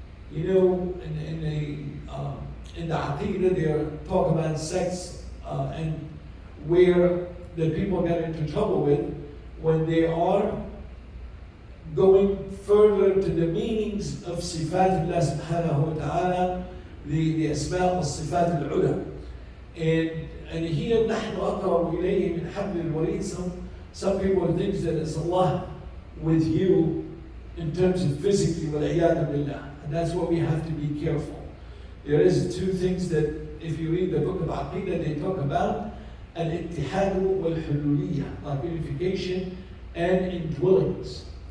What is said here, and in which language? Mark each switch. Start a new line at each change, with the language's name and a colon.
English: You know, in the Aqidah, they talk about sects and where the people get into trouble with when they are going further to the meanings of Sifat Allah subhanahu wa ta'ala, the Asma' al Sifat al Ula. And And here,
Arabic: نحن أقرب إليه من حبل الوريد.
English: Some people think that it's Allah with you in terms of physically,
Arabic: وَالْعِيَاذُ بِاللَّهِ.
English: And that's what we have to be careful. There is two things that, if you read the book of Aqidah, they talk about al-ittihadu wal-hululiyya, like unification and indwellings.